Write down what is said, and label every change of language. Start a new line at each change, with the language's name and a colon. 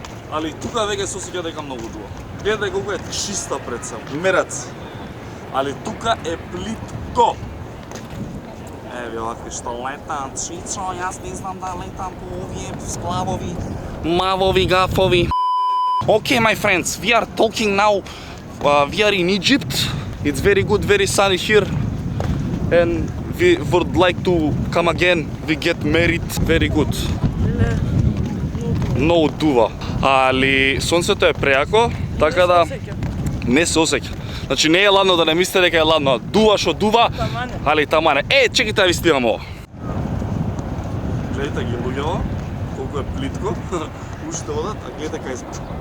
Macedonian: Али тука веќе се осеќа дека многу дува. Гледај колку е чиста пред се. Мерац. Али тука е плитко. Еве овакви што летам, чичо, јас не знам да летам по овие сплавови, мавови, гафови.
English: Okay, my friends, we are talking now. We are in Egypt. It's very good, very sunny here. And we would like to come again. We get married. Very good.
Macedonian: Много дува. Али сонцето е преако, така да не се осеќа. Значи не е ладно, да не мислите дека е ладно. Дува што дува, али тамане. Чекайте да ви снимам ова. Гледайте ги луѓето, колку е плитко. Уште одат, а гледате кај сме.